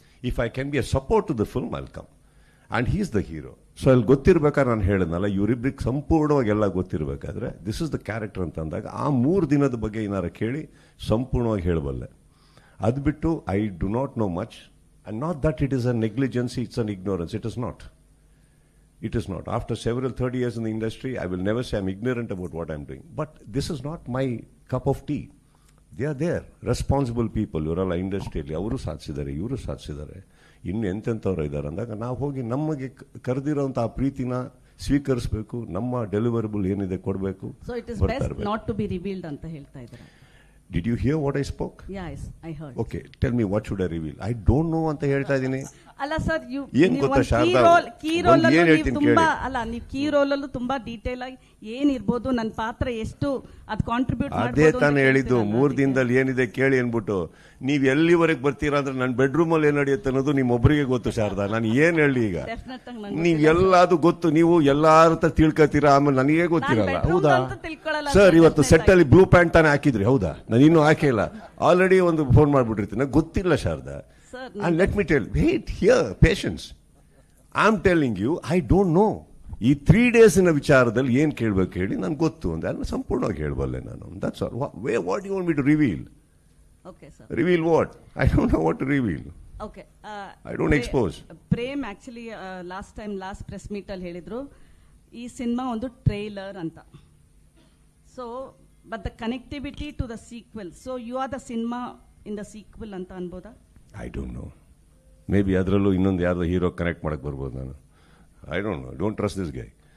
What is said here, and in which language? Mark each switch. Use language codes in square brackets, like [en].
[en] If I can be a support to the film I will come and he is the hero. [kn] So ಅಲ್ಲಿ ಗೊತ್ತಿರ್ಬೇಕಾದ್ರೆ ನಾನು ಹೇಳಿದ್ನಲ್ಲ, ಇವರಿಬ್ಬರಿಗೆ ಸಂಪೂರ್ಣವಾಗಿ ಎಲ್ಲ ಗೊತ್ತಿರಬೇಕಾದ್ರೆ [en] this is the character [kn] ಅಂತ ಅಂದಾಗ ಆ 3 ದಿನದ ಬಗ್ಗೆ ಏನಾರು ಕೇಳಿ ಸಂಪೂರ್ಣವಾಗಿ ಹೇಳಬಲ್ಲೆ. ಅದು ಬಿಟ್ಟು [en] I do not know much and not that it is a negligency, it's an ignorance. It is not. It is not. After several 30 years in the industry, I will never say I'm ignorant about what I'm doing. But this is not my cup of tea. They are there. Responsible people. [kn] ಇವರೆಲ್ಲ ಇಂಡಸ್ಟ್ರಿಯಲ್ಲಿ ಅವರು ಸಾಧಿಸಿದ್ದಾರೆ, ಇವರು ಸಾಧಿಸಿದ್ದಾರೆ, ಇನ್ನು ಎಂತೆಂಥವ್ರು ಇದ್ದಾರೆ ಅಂದಾಗ ನಾವು ಹೋಗಿ ನಮಗೆ ಕರೆದಿರೋಂಥ ಆ ಪ್ರೀತಿನ ಸ್ವೀಕರಿಸಬೇಕು. ನಮ್ಮ ಡೆಲಿವರಬಲ್ ಏನಿದೆ ಕೊಡಬೇಕು. [en] So it is best not to be revealed [kn] ಅಂತ ಹೇಳ್ತಾ ಇದ್ದಾರೆ. [en] Did you hear what I spoke? Yes, I heard. Okay, tell me what should I reveal? I don't know [kn] ಅಂತ ಹೇಳ್ತಾ ಇದ್ದೀನಿ. ಅಲ್ಲ ಸರ್, ಏನ್ ಗೊತ್ತಾ ಶಾರದಾ, ಕೀ ರೋಲ್ ತುಂಬಾ ಅಲ್ಲ, ನೀವು ಕೀ ರೋಲ್ ಅಲ್ಲೂ ತುಂಬಾ ಡೀಟೇಲ್ ಆಗಿ ಏನಿರ್ಬೋದು, ನನ್ನ ಪಾತ್ರ ಎಷ್ಟು ಅದು ಕಾಂಟ್ರಿಬ್ಯೂಟ್ ಅದೇ ತಾನೇ ಹೇಳಿದ್ದು. 3 ದಿನದಲ್ಲಿ ಏನಿದೆ ಕೇಳಿ ಅನ್ಬಿಟ್ಟು ನೀವ್ ಎಲ್ಲಿವರೆಗೆ ಬರ್ತೀರಾ ಅಂದ್ರೆ ನನ್ನ ಬೆಡ್ರೂಮ್ ಅಲ್ಲಿ ಏನ್ ನಡೆಯುತ್ತೆ ಅನ್ನೋದು ನಿಮ್ಮೊಬ್ಬರಿಗೆ ಗೊತ್ತು ಶಾರದಾ. ನಾನು ಏನ್ ಹೇಳಿ ಈಗ, ನೀವ್ ಎಲ್ಲಾದು ಗೊತ್ತು, ನೀವು ಎಲ್ಲಾರ ಹತ್ರ ತಿಳ್ಕೊತೀರಾ, ಆಮೇಲೆ ನನಗೆ ಗೊತ್ತಿರಲ್ಲ. ಹೌದಾ ಸರ್, ಇವತ್ತು ಸೆಟ್ ಅಲ್ಲಿ ಬ್ಲೂ ಪ್ಯಾಂಟ್ ತಾನೇ ಹಾಕಿದ್ರಿ, ಹೌದಾ? ನಾನು ಇನ್ನೂ ಹಾಕಿಲ್ಲ, ಆಲ್ರೆಡಿ ಒಂದು ಫೋನ್ ಮಾಡ್ಬಿಟ್ಟಿರ್ತೀನಿ, ನಂಗೆ ಗೊತ್ತಿಲ್ಲ Sharada. [en] And let me tell you, wait here, patience. I'm telling you, I don't know. [kn] ಈ 3 days ವಿಚಾರದಲ್ಲಿ ಏನ್ ಕೇಳ್ಬೇಕು ಹೇಳಿ, ನನ್ಗೆ ಗೊತ್ತು ಅಂತ ಅದನ್ನ ಸಂಪೂರ್ಣವಾಗಿ ಹೇಳಬಲ್ಲೆ ನಾನು. [en] That's all. What do you want me to reveal? Okay, sir. Reveal what? I don't know what to reveal. Okay. I don't expose. [kn] Prem actually last press meet ಅಲ್ಲಿ ಹೇಳಿದ್ರು ಈ ಸಿನಿಮಾ ಒಂದು ಟ್ರೈಲರ್ ಅಂತ. [en] so but the connectivity to the sequel, so you are the cinema in the sequel [kn] ಅಂತ ಅನ್ಬೋದಾ? [en] I don't know. Maybe [kn] ಅದರಲ್ಲೂ ಇನ್ನೊಂದು ಯಾರ್ದೋ hero connect ಮಾಡಕ್ಕೆ ಬರ್ಬೋದು ನಾನು. [en] I don't know. Don't trust this guy.